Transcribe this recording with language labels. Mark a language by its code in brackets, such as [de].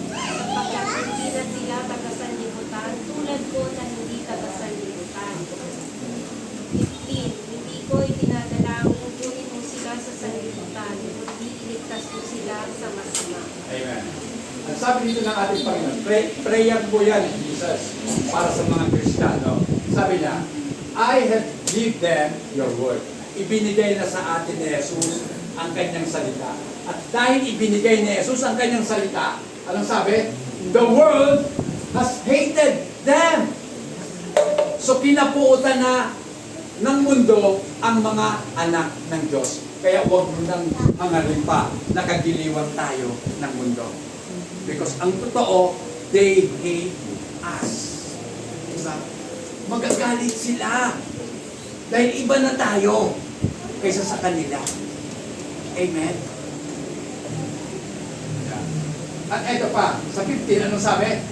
[tl] Sapagkat hindi na sila taga-sanlibutan tulad ko na hindi taga-sanlibutan. 15. Hindi ko itinadalangin kunin mo sila sa sanlibutan, kundi iligtas mo sila sa masama. Amen. Ang sabi dito ng ating Panginoon, prayer po yan, Jesus, para sa mga Kristiyano. Sabi niya, [en] I have give them your word. [tl] Ibinigay na sa atin ni Jesus ang kanyang salita. At dahil ibinigay ni Jesus ang kanyang salita, anong sabi? [en] The world has hated them. [tl] So kinapuutan na ng mundo ang mga anak ng Diyos. Kaya huwag mo nang hangarin pa, nakagiliwan tayo ng mundo. [en] Because [tl] ang totoo, [en] they hate us. [tl] Diba? Magagalit sila. Dahil iba na tayo kaysa sa kanila. Amen? At eto pa, sa 15, anong sabi?